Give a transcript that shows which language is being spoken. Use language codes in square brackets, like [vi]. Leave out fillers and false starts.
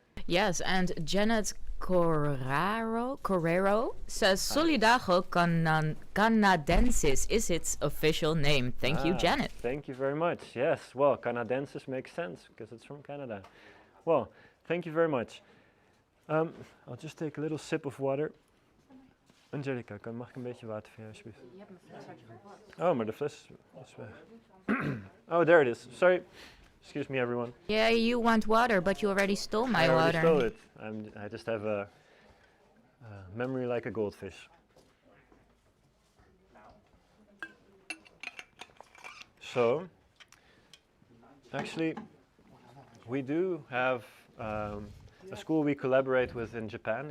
[en] Yes, and Janet Correro says Solidago Canadensis is its official name. Thank you, Janet. Thank you very much. Yes, well, Canadensis makes sense because it's from Canada. Well, thank you very much. I'll just take a little sip of water. [nl] Angelica, mag ik een beetje water voor jou, alsjeblieft? Je hebt mijn fles uitgepakt. Oh, maar de fles is weg. [en] Oh, there it is. Sorry. Excuse me, everyone. Yeah, you want water, but you already stole my water. I already stole it. I just have a memory like a goldfish. So, actually, we do have a school we collaborate with in Japan.